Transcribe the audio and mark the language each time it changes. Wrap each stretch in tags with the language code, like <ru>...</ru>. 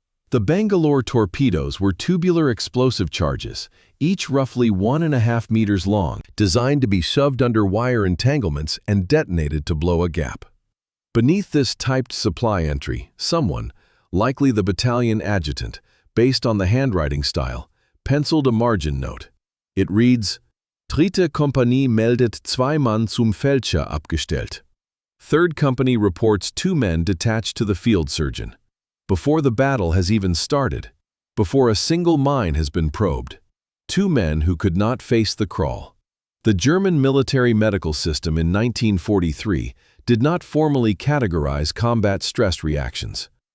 <en>The Bangalore torpedoes were tubular explosive charges, each roughly 1.5 meters long, designed to be shoved under wire entanglements and detonated to blow a gap. Beneath this typed supply entry, someone, likely the battalion adjutant, based on the handwriting style, penciled a margin note. It reads,</en> <de>Dritte Kompanie meldet 2 Mann zum Feldscher abgestellt.</de> <en>Third Company reports 2 men detached to the field surgeon. Before the battle has even started, before a single mine has been probed. 2 men who could not face the crawl. The German military medical system in 1943 did not formally categorize combat stress reactions.</en>